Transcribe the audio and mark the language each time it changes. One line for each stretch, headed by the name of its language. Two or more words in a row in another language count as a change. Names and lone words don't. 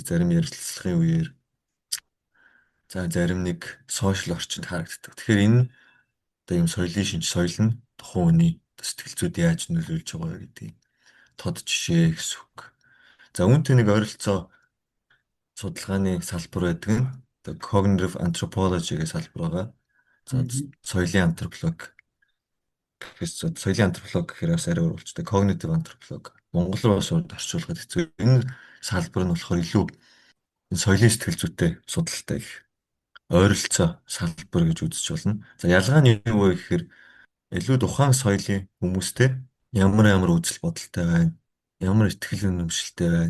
Mongolian: Зарим ярилцлагын үеэр за зарим нэг сошиал орчинд харагддаг. Тэгэхээр энэ одоо юм соёлын шинж соёл нь тухайн хүний сэтгэл зүйд яаж нөлөөлж байгаа гэдгийг тод жишээ гэсэн үг. За үүнтэй нэг ойролцоо судалгааны салбар байдаг нь одоо
English: cognitive anthropology
Mongolian: гэх салбар байгаа. За соёлын антрополог соёлын антрополог гэхээр бас арай өөрчлөлттэй
English: cognitive anthropology
Mongolian: Монгол руу бас орчуулахад хэцүү. Энэ салбар нь болохоор илүү соёлын сэтгэл зүйтэй судалтай их ойролцоо салбар гэж үзэж болно. За ялгаа нь юу вэ гэхээр илүү тухайн соёлын хүмүүстэй ямар үзэл бодолтой байна, ямар ихтгэл үнэмшилтэй байна.